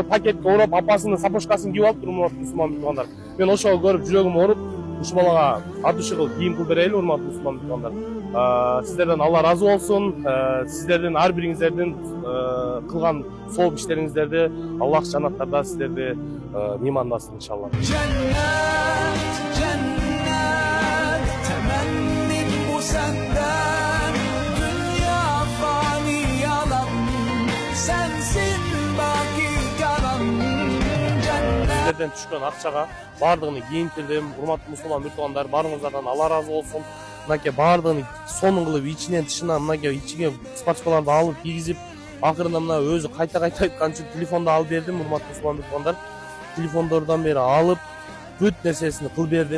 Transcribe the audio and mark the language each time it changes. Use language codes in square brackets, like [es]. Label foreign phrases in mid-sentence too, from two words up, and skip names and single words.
[ky] Пакетке ороп, апасынын сапожкасын кийип алыптыр, урматтуу мусулман биртугандар. Мен ошого көрүп жүрөгүм ооруп, ушул балага ат ушул кийим кылып берели, урматтуу мусулман биртугандар. Сиздерден Алла разы болсун. Сиздердин ар бириңиздердин кылган сол иштериңиздерди Аллах жанаттарда сиздерди меймандасын иншалла. [tr] Cennet, cennet, temennim bu senden. Dünya fani yalan, sensin baki kalan. Cennet. [ky] Сиздерден түшкөн акчага баардыгын кийинтирдим. Урматтуу мусулман биртугандар, баарыңыздардан Алла разы болсун. Мынакей баардыгын сонун кылып ичинен тышынан мынакей ичиге спортчкаларды алып кийгизип, акырында мына өзү кайта айткан үчүн телефонду алып бердим, урматтуу мусулман биртугандар. Телефондордон бери алып, бүт нерсесин кылып бердим.